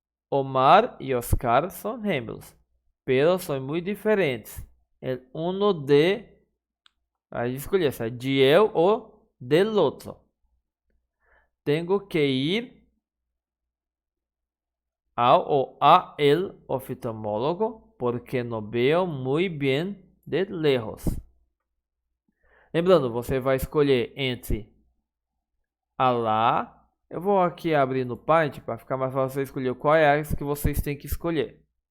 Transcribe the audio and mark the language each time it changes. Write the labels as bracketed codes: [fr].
[es] Omar y Oscar son gemelos, pero son muy diferentes. El uno de... [pt] Aí escolher se é de eu ou del outro. [es] Tengo que ir [pt] ao ou [es] a el oftalmólogo porque no veo muy bien de lejos. [pt] Lembrando, você vai escolher entre a lá. Eu vou aqui abrir no Paint para ficar mais fácil você escolher qual é as que vocês têm que escolher.